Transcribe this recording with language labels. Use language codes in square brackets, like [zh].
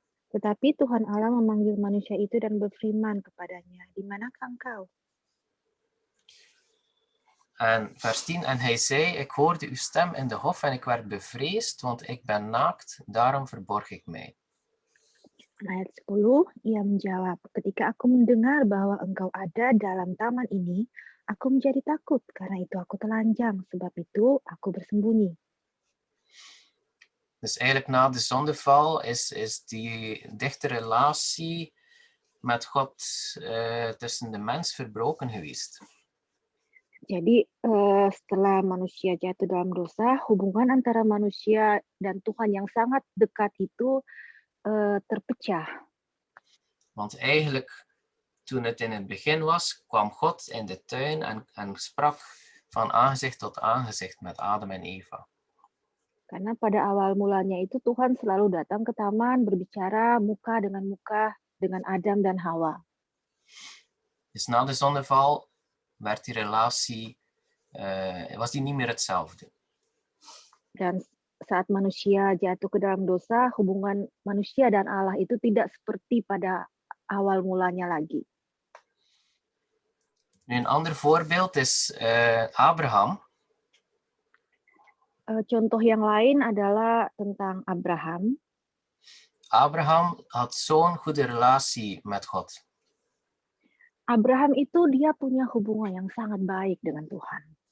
[id] Tetapi Tuhan Allah memanggil manusia itu dan berfirman kepadanya, di manakah engkau? [nl] En vers 10, en hij zei, ik hoorde uw stem in de hof en ik werd bevreesd, want ik ben naakt, daarom verborg ik mij. [id] Ayat 10, ia menjawab, ketika aku mendengar bahwa engkau ada dalam taman ini, aku menjadi takut, karena itu aku telanjang, sebab itu aku bersembunyi. [nl] Dus eigenlijk na de zondeval is die dichte relatie met God tussen de mens verbroken geweest. [id] Jadi setelah manusia jatuh dalam dosa, hubungan antara manusia dan Tuhan yang sangat dekat itu terpecah. [nl] Want eigenlijk toen het in het begin was, kwam God in de tuin en sprak van aangezicht tot aangezicht met Adam en Eva. [id] Karena pada awal mulanya itu Tuhan selalu datang ke taman berbicara muka dengan Adam dan Hawa. [nl] Dus na de zondeval werd die relatie, was die niet meer hetzelfde. [id] Dan saat manusia jatuh ke dalam dosa, hubungan manusia dan Allah itu tidak seperti pada awal mulanya lagi. [nl] Nu, een ander voorbeeld is Abraham. [id] Contoh yang lain adalah tentang Abraham. [nl] Abraham had zo'n goede relatie met God. [id] Abraham itu dia punya hubungan yang sangat baik dengan Tuhan.